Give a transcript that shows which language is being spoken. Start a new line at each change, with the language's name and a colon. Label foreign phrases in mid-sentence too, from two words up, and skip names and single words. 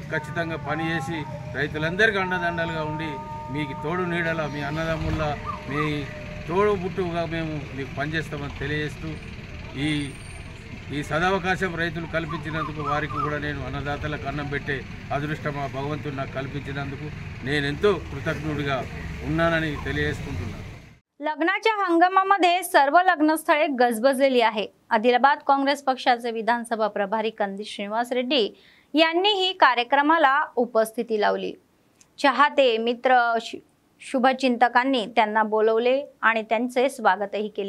Telugu: ఖచ్చితంగా పనిచేసి రైతులందరికీ అండదండలుగా ఉండి మీకు తోడు నీడలా మీ అన్నదమ్ముల్లా మీ తోడు బుట్టుగా మేము మీకు పనిచేస్తామని తెలియజేస్తూ ఈ సదవకాశం రైతులు కల్పించినందుకు వారికి కూడా నేను అన్నదాతలకు అన్నం పెట్టే అదృష్టం ఆ భగవంతుడు నాకు కల్పించినందుకు నేను ఎంతో కృతజ్ఞుడిగా ఉన్నానని తెలియజేసుకుంటున్నాను.
Marathi: लग्नाच्या हंगामामध्ये सर्व लग्नस्थळे गजबजलेली आहे. आदिलाबाद काँग्रेस पक्षाचे विधानसभा प्रभारी कंदील श्रीनिवास रेड्डी यांनीही कार्यक्रमाला उपस्थिती लावली. चाहते मित्र शुभचिंतकांनी त्यांना बोलवले आणि त्यांचे स्वागतही केले.